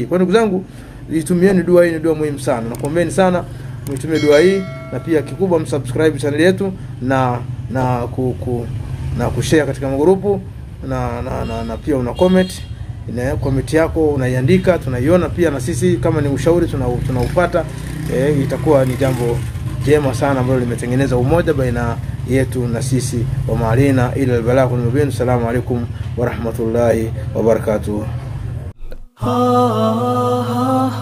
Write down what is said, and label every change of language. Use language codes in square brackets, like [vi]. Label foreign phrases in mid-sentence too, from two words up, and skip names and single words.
[sw] Kwa ndugu zangu, itumieni dua hii, ni dua muhimu sana. Nakuombeeni sana mtumie dua hii, na pia kikubwa msubscribe channel yetu na kushare katika magrupu na pia una comment. Ina comment yako unaiandika, tunaiona pia na sisi kama ni ushauri tunaupata. Itakuwa ni jambo jema sana ambalo limetengeneza umoja baina yetu na sisi. [ar] وما علينا إلا البلاغ المبين. السلام عليكم ورحمة الله وبركاته.